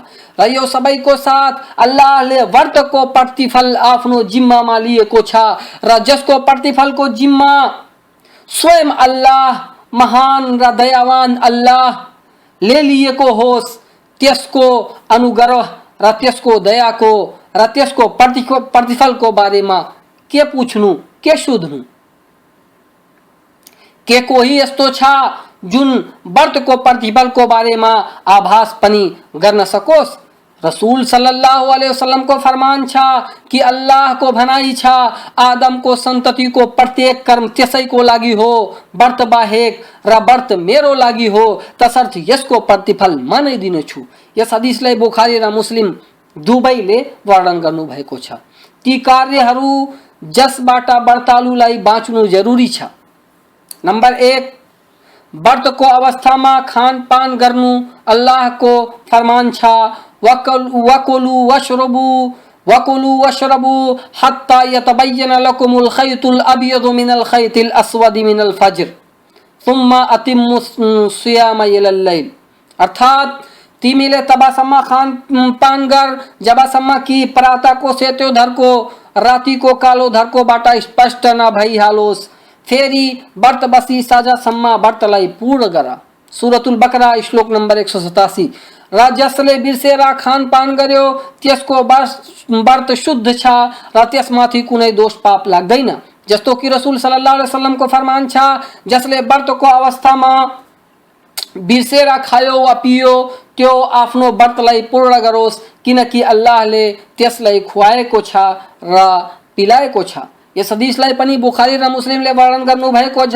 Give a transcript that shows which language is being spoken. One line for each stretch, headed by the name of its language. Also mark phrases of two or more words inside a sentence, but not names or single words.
Nepali: र यो सबैको साथ अल्लाहले व्रतको प्रतिफल आफ्नो जिम्मामा लिएको छ र जसको प्रतिफलको जिम्मा स्वयं अल्लाह महान र दयावान अल्लाहले लिएको होस्, त्यसको अनुग्रह र त्यसको दयाको र त्यसको प्रतिफलको बारेमा के पुछ्नु, के सोध्नु? के कोही यस्तो छ जुन व्रतको प्रतिफलको बारेमा आभास पनि गर्न सकोस्? रसूल
Arabic: صلى الله عليه وسلم
Nepali: को फरमान छा कि अल्लाह को भनाई छा आदम को संतति को प्रत्येक कर्म त्यसै को लागि हो व्रत बाहेक र व्रत मेरो लागि हो तसर्थ यसको प्रतिफल म नै दिनेछु। यस हदिसलाई बुखारी र मुस्लिम दुवैले वर्णन गर्नु भएको छ। ती कार्यहरू जसबाट व्रतालुलाई बाँच्नु जरुरी छ। नंबर 1, व्रत को अवस्था में खान पान गर्नु अल्लाह को फरमान छा
Arabic: وكلوا واشربوا حتى يتبين لكم الخيط الأبيض من الخيط الأسود من الفجر ثم أتموا الصيام إلى الليل.
Nepali: अर्थात तिमीले तबसम्म खान पान गर जबसम्म कि प्रातः को सेतो धर को राति को कालो धर को बाटा स्पष्ट न भइहालोस्। फेरि व्रत बसी साँझसम्म व्रतलाई पूर्ण गर। सूरतुल बकरा श्लोक नंबर 187। र जसले बिर्सेर खानपान गर्यो त्यसको व्रत शुद्ध छ र त्यसमाथि कुनै दोष पाप लाग्दैन। जस्तो कि रसूल
Arabic: صلى الله عليه وسلم
Nepali: को फरमान छ जसले व्रतको अवस्थामा बिर्सेर खायो वा पियो त्यो आफ्नो व्रतलाई पूर्ण गरोस् किनकि अल्लाहले त्यसलाई खुवाएको छ र पिलाएको छ। यस हदिसलाई पनि बुखारी र मुस्लिमले वर्णन गर्नु भएको छ।